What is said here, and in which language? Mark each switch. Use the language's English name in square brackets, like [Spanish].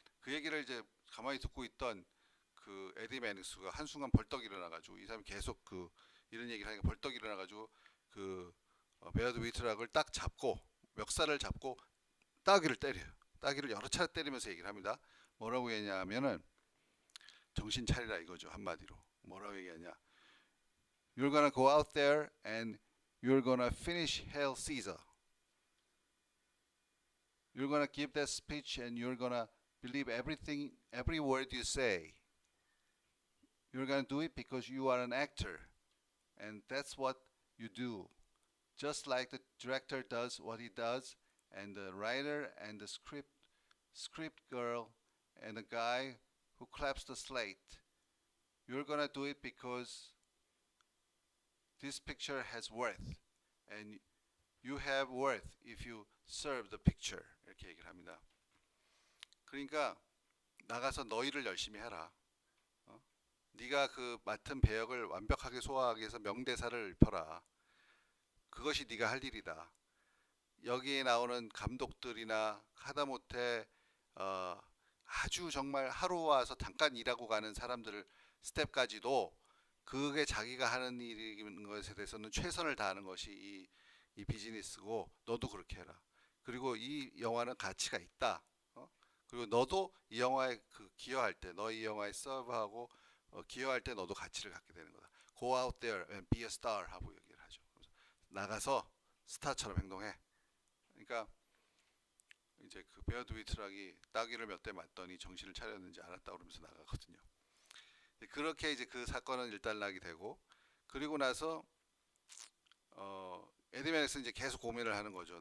[Korean] 그 얘기를 이제 가만히 듣고 있던 그 에디 매닉스가 한순간 벌떡 일어나가지고 이 사람이 계속 그 이런 얘기를 하니까 벌떡 일어나가지고 그 베어드 위트락을 딱 잡고 멱살을 잡고 따귀를 때려요. 따귀를 여러 차례 때리면서 얘기를 합니다. 뭐라고 했냐면은 정신 차리라 이거죠. 한마디로 뭐라고 얘기하냐? [English] You're gonna go out there and you're gonna finish Hail Caesar. You're gonna give that speech and you're gonna believe everything, every word you say. You're gonna do it because you are an actor, and that's what you do. Just like the director does what he does, and the writer and the script girl and the guy who claps the slate. You're gonna do it because this picture has worth, and you have worth if you serve the picture. [Korean] 이렇게 얘기를 합니다. 그러니까 나가서 너희를 열심히 해라. 네가 그 맡은 배역을 완벽하게 소화하기 위해서 명대사를 읊어라. 그것이 네가 할 일이다. 여기에 나오는 감독들이나 하다못해 아주 정말 하루 와서 잠깐 일하고 가는 사람들 스텝까지도 그게 자기가 하는 일인 것에 대해서는 최선을 다하는 것이 이 비즈니스고 너도 그렇게 해라. 그리고 이 영화는 가치가 있다. 그리고 너도 이 영화에 그 기여할 때, 너 이 영화에 서브하고 기여할 때 너도 가치를 갖게 되는 거다. [English] Go out there and be a star [Korean] 하고 얘기를 하죠. 나가서 스타처럼 행동해. 그러니까 이제 그 베어드 위트락이 따귀를 몇 대 맞더니 정신을 차렸는지 알았다 그러면서 나가거든요. 그렇게 이제 그 사건은 일단락이 되고 그리고 나서 에디 매닉스는 이제 계속 고민을 하는 거죠.